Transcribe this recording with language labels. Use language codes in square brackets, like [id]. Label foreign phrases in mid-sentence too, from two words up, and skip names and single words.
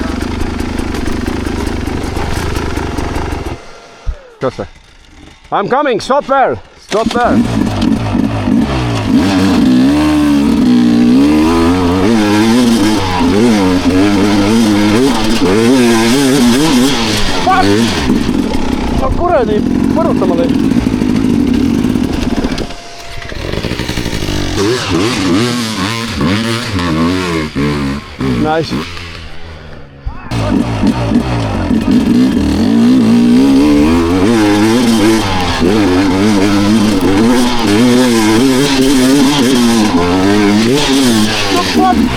[en] I'm coming, stop there. Stop there. Fuck! [et] Ma kuradi põrutama teid. [en] Nice. What?